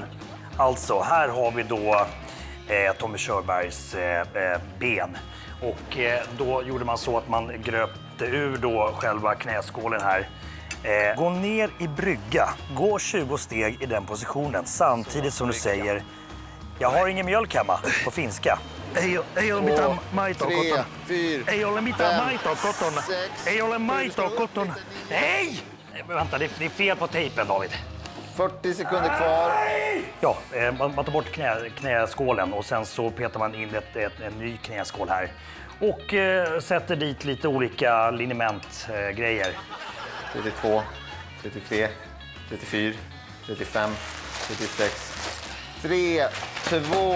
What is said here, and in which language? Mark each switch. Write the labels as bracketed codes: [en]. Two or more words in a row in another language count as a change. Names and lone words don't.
[sv] Alltså, här har vi då Tommy Körbergs ben. Och då gjorde man så att man gröpte ur då själva knäskålen här. Gå ner i brygga. Gå 20 steg i den positionen samtidigt som du säger jag har ingen mjölk hemma på finska. [fi] Ei ole mitään maitoa kotona. Ei ole mitään maitoa kotona. Ei ole maitoa kotona. [sv] Nej! Vänta, det är fel på tejpen, David. 40 sekunder kvar. Ja, man tar bort knäskålen och sen så petar man in en ny knäskål här. Och sätter dit lite olika linementgrejer. 32, 33, 34, 35, 36, 3, 2, 1.